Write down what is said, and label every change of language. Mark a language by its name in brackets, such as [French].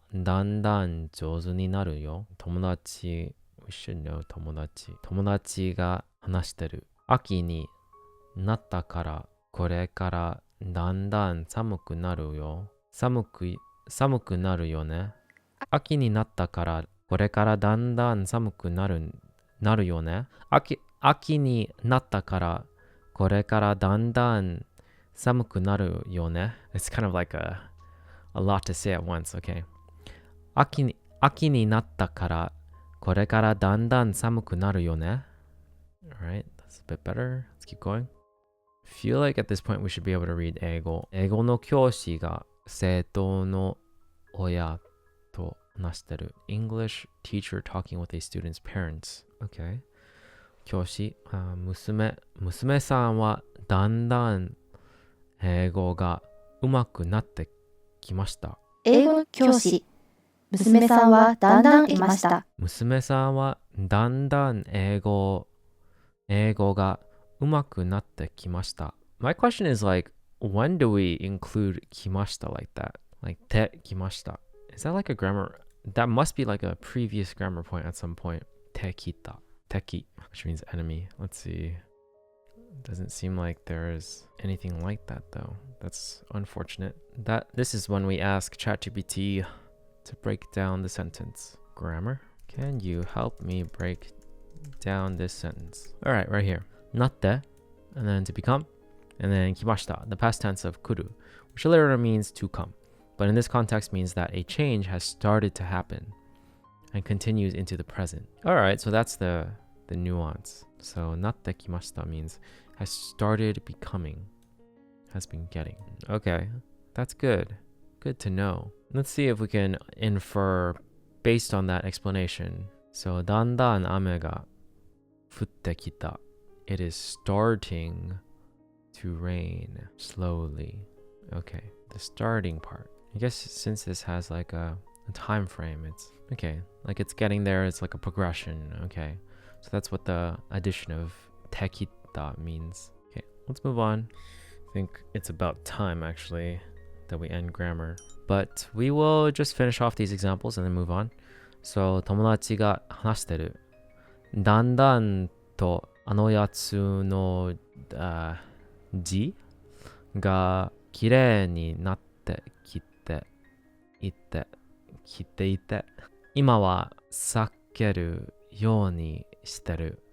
[Japanese] だんだん上手になるよ。 [English] 友達 We should know 友達。 [Japanese] 友達が話してる。秋になったからこれからだんだん寒くなるよ。寒くなるよね。秋になったからこれからだんだん寒くなるよね。秋になったからこれからだんだん寒くなるよね。 [English] It's kind of like a lot to say at once, okay? [Japanese] 秋になったからこれからだんだん寒くなるよね。 [English] Alright, that's a bit better. Let's keep going. Feel like at this point we should be able to read 英語。 [Japanese] 英語の教師が生徒の親と話してる。 [English] English teacher talking with a student's parents. Okay. [Japanese] 教師、娘さんはだんだん英語が上手くなってきました。英語の教師。娘さんはだんだんいました。娘さんはだんだん英語が上手くなってきました。 [English] My question is like, when do we include きました like that? Like てきました。Is that like a grammar? That must be like a previous grammar point at some point. てきた。Teki, which means enemy. Let's see. Doesn't seem like there's anything like that though. That's unfortunate. This is when we ask ChatGPT to break down the sentence. Grammar. Can you help me break down this sentence? All right, right here. Natte, and then to become, and then kimashita, the past tense of kuru, which literally means to come. But in this context means that a change has started to happen and continues into the present. All right, so that's the nuance. So natte kimashita means has started becoming, has been getting. Okay, that's good. Good to know. Let's see if we can infer based on that explanation. [Japanese] So, だんだん雨が降ってきた. [English] It is starting to rain slowly. Okay, the starting part. I guess since this has like a time frame, it's okay. Like it's getting there, it's like a progression. Okay, so that's what the addition of tekita means. Okay, let's move on. I think it's about time actually that we end grammar. But we will just finish off these examples and then move on. [Japanese] So, 友達が話してる。だんだんとあのやつの字が綺麗になってきていて、今は避けるようにしてる。